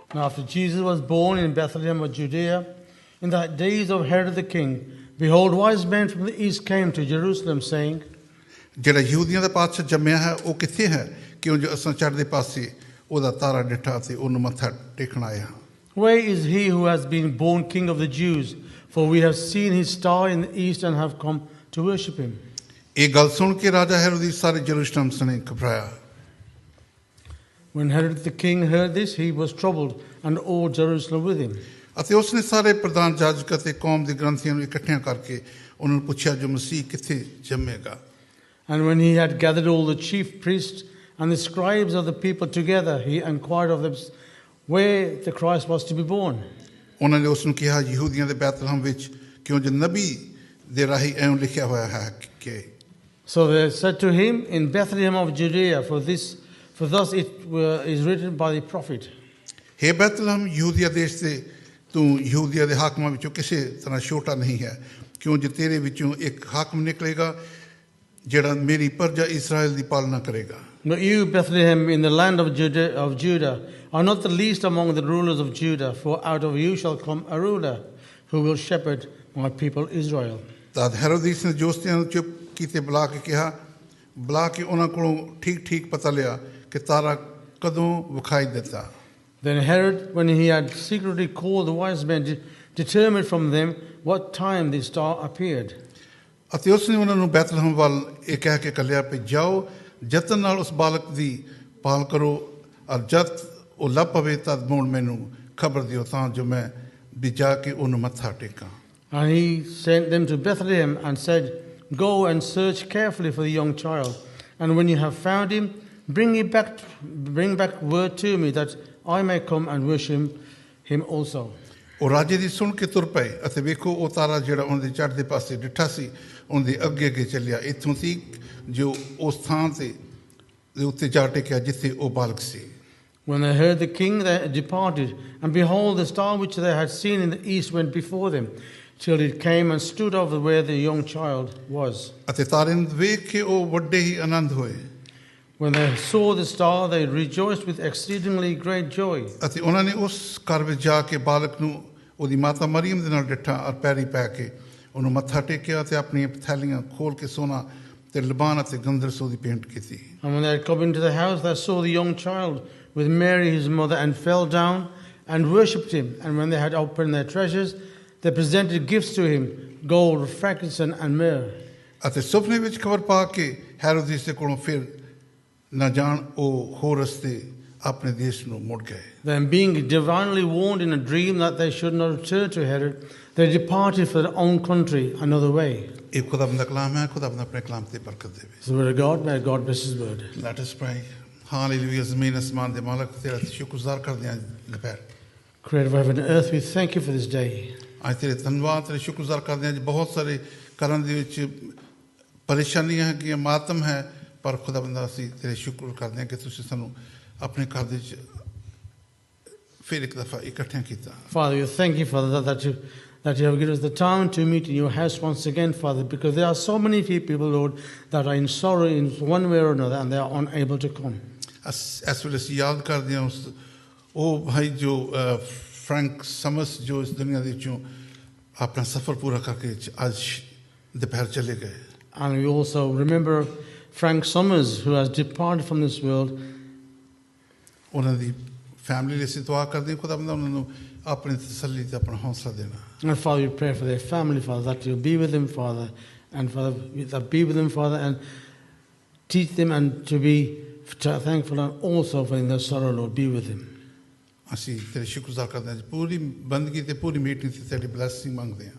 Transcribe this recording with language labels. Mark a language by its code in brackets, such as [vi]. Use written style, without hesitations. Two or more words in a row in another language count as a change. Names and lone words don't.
[en] after Jesus was born in Bethlehem of Judea, in the days of Herod the king, behold, wise men from the east came to Jerusalem, saying, [pa] ਜਿਹੜਾ ਯਹੂਦੀਆਂ ਦਾ ਪਾਤਸ਼ਾਹ ਜੰਮਿਆ ਹੈ ਉਹ ਕਿੱਥੇ ਹੈ ਕਿਉਂ ਜੋ ਅਸਾਂ ਚੜ੍ਹਦੇ ਪਾਸੇ ਉਹਦਾ ਤਾਰਾ ਡਿੱਠਾ ਤੇ ਉਹਨੂੰ ਮੱਥਾ ਟੇਕਣ ਆਏ ਹਾਂ [en] Where is he who has been born King of the Jews? For we have seen his star in the east and have come to worship him. [pa] ਇਹ ਗੱਲ ਸੁਣ ਕੇ ਰਾਜਾ ਹੈਰੋਦਿਸ ਸਾਰੇ ਯਰੂਸ਼ਲਮ ਸਣੇ ਘਬਰਾਇਆ [en] When Herod the king heard this, he was troubled, and all Jerusalem with him. [pa] ਅਤੇ ਉਸਨੇ ਸਾਰੇ ਪ੍ਰਧਾਨ ਜਾਜਕ ਅਤੇ ਕੌਮ ਦੇ ਗ੍ਰੰਥੀਆਂ ਨੂੰ ਇਕੱਠਿਆਂ ਕਰਕੇ ਉਹਨਾਂ ਨੂੰ ਪੁੱਛਿਆ ਜੋ ਮਸੀਹ ਕਿੱਥੇ ਜੰਮੇਗਾ [en] And when he had gathered all the chief priests and the scribes of the people together, he inquired of them where the Christ was to be born. [pa] ਉਹਨਾਂ ਨੇ ਉਸ ਨੂੰ ਕਿਹਾ ਯਹੂਦੀਆਂ ਦੇ ਬੈਤਲਹਮ ਵਿੱਚ ਕਿਉਂ ਜੋ ਨਬੀ ਦੇ ਰਾਹੀਂ ਇਉਂ ਲਿਖਿਆ ਹੋਇਆ ਹੈ ਕਿ [en] So they said to him, in Bethlehem of Judea, for thus it is written by the prophet. [pa] ਹੇ ਬੈਤਲਹਮ ਯਹੂਦੀਆ ਦੇਸ਼ ਦੇ ਤੂੰ ਯਹੂਦੀਆ ਦੇ ਹਾਕਮਾਂ ਵਿੱਚੋਂ ਕਿਸੇ ਤਰ੍ਹਾਂ ਛੋਟਾ ਨਹੀਂ ਹੈ ਕਿਉਂ ਜੋ ਤੇਰੇ ਵਿੱਚੋਂ ਇੱਕ ਹਾਕਮ ਨਿਕਲੇਗਾ ਜਿਹੜਾ ਮੇਰੀ ਪ੍ਰਜਾ ਇਸਰਾਇਲ ਦੀ ਪਾਲਣਾ ਕਰੇਗਾ [en] But you, Bethlehem, in the land of Judah, are not the least among the rulers of Judah, for out of you shall come a ruler who will shepherd my people Israel. [pa] ਤਦ ਹੈਰੋਦਿਸ ਨੇ ਜੋਤਸ਼ੀਆਂ ਨੂੰ ਚੁੱਪ ਕੀਤੇ ਬੁਲਾ ਕੇ ਉਹਨਾਂ ਕੋਲੋਂ ਠੀਕ ਪਤਾ ਲਿਆ ਕਿ ਤਾਰਾ ਕਦੋਂ ਵਿਖਾਈ ਦਿੱਤਾ [en] Then Herod, when he had secretly called the wise men, determined from them what time the star appeared. [pa] ਅਤੇ ਉਸਨੇ ਉਹਨਾਂ ਨੂੰ ਬੈਤਲਹਮ ਵੱਲ ਇਹ ਕਹਿ ਕੇ ਕੱਲਿਆ ਕਿ ਜਾਓ ਯਤਨ ਨਾਲ ਉਸ ਬਾਲਕ ਦੀ ਪਾਲ ਕਰੋ ਔਰ ਜਦ ਉਹ ਲੱਭ ਪਵੇ ਤਦ ਮੁੜ ਮੈਨੂੰ ਖਬਰ ਦਿਓ ਤਾਂ ਜੋ ਮੈਂ ਵੀ ਜਾ ਕੇ ਉਹਨੂੰ ਮੱਥਾ ਟੇਕਾਂ [en] And he sent them to Bethlehem and said, Go and search carefully for the young child, and when you have found him, bring back word to me that I may come and worship him also. [pa] ਉਹ ਰਾਜੇ ਦੀ ਸੁਣ ਕੇ ਤੁਰ ਪਏ ਅਤੇ ਵੇਖੋ ਉਹ ਤਾਰਾ ਜਿਹੜਾ ਉਹਨਾਂ ਦੇ ਚੜ੍ਹਦੇ ਪਾਸੇ ਡਿੱਠਾ ਸੀ ਉਹਦੇ ਅੱਗੇ ਚੱਲਿਆ ਇੱਥੋਂ ਤੀਕ ਜੋ ਉਸ ਥਾਂ ਦੇ ਉੱਤੇ ਜਾ ਟਿਕਿਆ ਜਿੱਥੇ ਉਹ ਬਾਲਕ ਸੀ [en] When they heard the king, they departed, and behold, the star which they had seen in the east went before them, till it came and stood over where the young child was. [pa] ਅਤੇ ਤਾਰੇ ਨੂੰ ਵੇਖ ਕੇ ਉਹ ਵੱਡੇ ਹੀ ਆਨੰਦ ਹੋਏ [en] When they saw the star, they rejoiced with exceedingly great joy. [pa] ਅਤੇ ਉਹਨਾਂ ਨੇ ਉਸ ਘਰ ਵਿੱਚ ਜਾ ਕੇ ਬਾਲਕ ਨੂੰ ਉਹਦੀ ਮਾਤਾ ਮਰੀਮ ਦੇ ਨਾਲ ਡਿੱਠਾ ਔਰ ਪੈਰੀ ਪੈ ਕੇ ਉਹਨੂੰ ਮੱਥਾ ਟੇਕਿਆ ਅਤੇ ਆਪਣੀਆਂ ਥੈਲੀਆਂ ਖੋਲ ਕੇ ਸੋਨਾ ਤੇ ਲਬਾਨ ਅਤੇ ਗੰਧਰਸ ਉਹਦੀ ਭੇਂਟ ਕੀਤੀ [en] And when they had come into the house, they saw the young child with Mary his mother, and fell down and worshipped him. And when they had opened their treasures, they presented gifts to him, gold, frankincense, and myrrh. [pa] ਅਤੇ ਸੁਪਨੇ ਵਿੱਚ ਖਬਰ ਪਾ ਕੇ ਹੈਰੋਦਿਸ ਦੇ ਕੋਲੋਂ ਫਿਰ ਨਾ ਜਾਣ ਉਹ ਹੋਰ ਰਸਤੇ ਆਪਣੇ ਦੇਸ਼ ਨੂੰ ਮੁੜ ਗਏ [en] Then being divinely warned in a dream that they should not return to Herod, they departed for their own country another way. [pa] ਇਹ ਖੁਦਾਵੰਦ ਦਾ ਕਲਾਮ ਹੈ ਖੁਦਾਵੰਦ ਆਪਣੇ ਕਲਾਮ ਤੇ ਬਰਕਤ ਦੇਵੇ [en] It's the word of God. May God bless His word. Let us pray. [pa] ਹਾਲੇਲੂਇਆ ਜ਼ਮੀਨ ਅਸਮਾਨ ਦੇ ਮਾਲਕ ਤੇਰਾ ਸ਼ੁਕਰਗੁਜ਼ਾਰ ਕਰਦੇ ਹਾਂ ਦੁਪਹਿਰ [en] Creator of heaven and earth, we thank you for this day. [pa] ਅੱਜ ਤੇਰੇ ਧੰਨਵਾਦ ਤੇਰੇ ਸ਼ੁਕਰਗੁਜ਼ਾਰ ਕਰਦੇ ਹਾਂ ਜੀ ਬਹੁਤ ਸਾਰੇ ਘਰਾਂ ਦੇ ਵਿੱਚ ਪਰੇਸ਼ਾਨੀਆਂ ਹੈਗੀਆਂ ਮਾਤਮ ਹੈ ਪਰ ਖੁਦਾਵੰਦ ਅਸੀਂ ਤੇਰੇ ਸ਼ੁਕਰ ਕਰਦੇ ਹਾਂ ਕਿ ਤੁਸੀਂ ਸਾਨੂੰ ਆਪਣੇ ਘਰ ਦੇ ਵਿੱਚ ਫਿਰ ਇੱਕ ਦਫਾ ਇਕੱਠਿਆਂ ਕੀਤਾ [en] Father, we thank you, Father, that you have given us the time to meet in your house once again, Father, because there are so many people, Lord, that are in sorrow in one way or another, and they are unable to come. [pa] ਇਸ ਵੇਲੇ ਅਸੀਂ ਯਾਦ ਕਰਦੇ ਹਾਂ ਉਸ ਉਹ ਭਾਈ ਜੋ ਫਰੈਂਕ ਸਮਸ ਜੋ ਇਸ ਦੁਨੀਆ ਦੇ ਵਿੱਚੋਂ ਆਪਣਾ ਸਫ਼ਰ ਪੂਰਾ ਕਰਕੇ ਅੱਜ ਦੁਪਹਿਰ ਚਲੇ ਗਏ [en] And we also remember Frank Summers, who has departed from this world. [pa] ਉਹਨਾਂ ਦੀ ਫੈਮਿਲੀ ਲਈ ਅਸੀਂ ਦੁਆ ਕਰਦੇ ਹਾਂ ਖੁਦਾਵੰਦ ਉਹਨਾਂ ਨੂੰ ਆਪਣੀ ਤਸੱਲੀ ਤੇ ਆਪਣਾ ਹੌਸਲਾ ਦੇਣਾ [en] And Father, we pray for their family, Father, that you'll be with them, Father, and Father, that be with them, Father, and teach them and to be thankful, and also for in their sorrow, Lord, be with them. [pa] ਅਸੀਂ ਤੇਰੇ ਸ਼ੁਕਰਗੁਜ਼ਾਰ ਕਰਦੇ ਹਾਂ ਪੂਰੀ ਬੰਦਗੀ ਤੇ ਪੂਰੀ ਮੀਟਿੰਗ ਤੇ ਤੇਰੀ ਬਲੈਸਿੰਗ ਮੰਗਦੇ ਹਾਂ